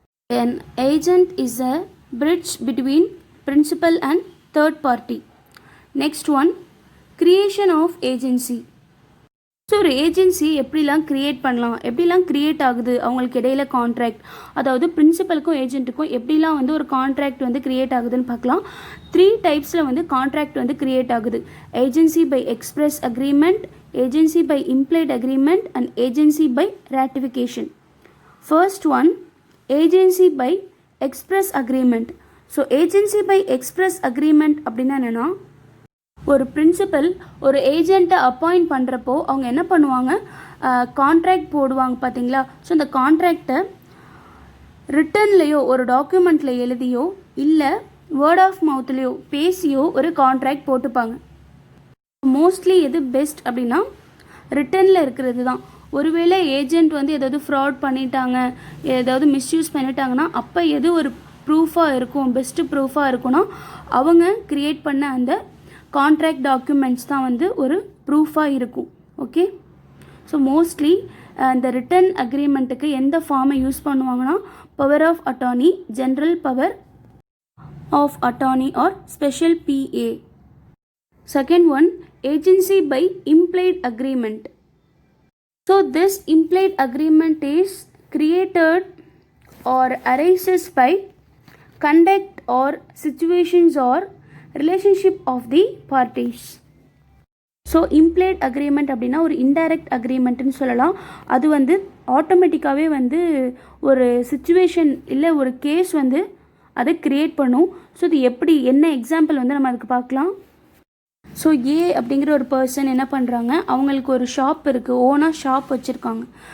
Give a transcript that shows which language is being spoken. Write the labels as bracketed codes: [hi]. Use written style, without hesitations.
[en] An agent is a bridge between principal and third party. Next one, creation of agency. [ta] So ஒரு agency எப்படிலாம் create பண்ணலாம், எப்படிலாம் create ஆகுது அவங்களுக்கு இடையில கான்ட்ராக்ட், அதாவது பிரின்சிபலுக்கும் ஏஜென்ட்டுக்கும் எப்படிலாம் வந்து ஒரு கான்ட்ராக்ட் வந்து க்ரியேட் ஆகுதுன்னு பார்க்கலாம். 3 டைப்ஸில் வந்து கான்ட்ராக்ட் வந்து க்ரியேட் ஆகுது. [en] Agency by express agreement, agency by implied agreement and agency by ratification. First one, agency by express agreement. [ta] So agency by express agreement அப்படின்னா என்னென்னா, ஒரு பிரின்சிபல் ஒரு ஏஜெண்ட்டை அப்பாயிண்ட் பண்ணுறப்போ அவங்க என்ன பண்ணுவாங்க, கான்ட்ராக்ட் போடுவாங்க பார்த்தீங்களா. ஸோ அந்த கான்ட்ராக்டை ரிட்டன்லேயோ ஒரு டாக்குமெண்ட்டில் எழுதியோ இல்லை வேர்ட் ஆஃப் மவுத்லேயோ பேசியோ ஒரு கான்ட்ராக்ட் போட்டுப்பாங்க. மோஸ்ட்லி எது பெஸ்ட் அப்படின்னா ரிட்டனில் இருக்கிறது தான். ஒருவேளை ஏஜெண்ட் வந்து ஏதாவது ஃப்ராட் பண்ணிட்டாங்க, ஏதாவது மிஸ்யூஸ் பண்ணிட்டாங்கன்னா அப்போ எது ஒரு ப்ரூஃபாக இருக்கும், பெஸ்ட்டு ப்ரூஃபாக இருக்குன்னா அவங்க க்ரியேட் பண்ண அந்த கான்ட்ராக்ட் டாக்குமெண்ட்ஸ் தான் வந்து ஒரு ப்ரூஃபாக இருக்கும். ஓகே, ஸோ மோஸ்ட்லி இந்த ரிட்டன் அக்ரிமெண்ட்டுக்கு எந்த ஃபார்மை யூஸ் பண்ணுவாங்கன்னா power of attorney, general power of attorney are special PA. [en] Second one, agency by implied agreement. So this implied agreement is created or arises by conduct or situations or relationship of the parties. [ta] So implied agreement அப்படின்னா ஒரு indirect அக்ரிமெண்ட்னு சொல்லலாம். அது வந்து ஆட்டோமேட்டிக்காகவே வந்து ஒரு situation இல்லை ஒரு கேஸ் வந்து அதை க்ரியேட் பண்ணும். ஸோ இது எப்படி, என்ன எக்ஸாம்பிள் வந்து நம்ம அதுக்கு பார்க்கலாம். ஸோ ஏ அப்படிங்கிற ஒரு பர்சன் என்ன பண்ணுறாங்க, அவங்களுக்கு ஒரு ஷாப் இருக்குது, ஓனாக ஷாப் வச்சுருக்காங்க.